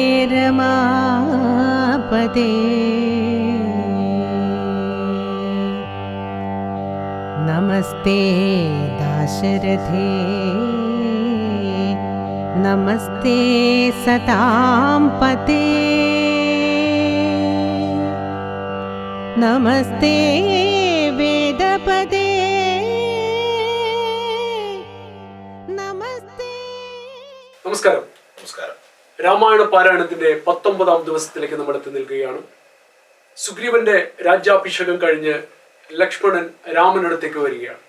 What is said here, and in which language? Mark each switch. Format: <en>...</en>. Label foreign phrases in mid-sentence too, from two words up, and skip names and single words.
<sa>रमापते नमस्ते दाशरथे नमस्ते सतां पते नमस्ते वेदपदे നമസ്തേ.</sa> <ml>നമസ്കാരം. രാമായണ പാരായണത്തിന്റെ 19ാം ദിവസത്തിലേക്ക് നമ്മൾ എത്തി നിൽക്കുകയാണ്. സുഗ്രീവന്റെ രാജ്യാഭിഷേകം കഴിഞ്ഞ് ലക്ഷ്മണൻ രാമനടുത്തേക്ക് വരികയാണ്.</ml>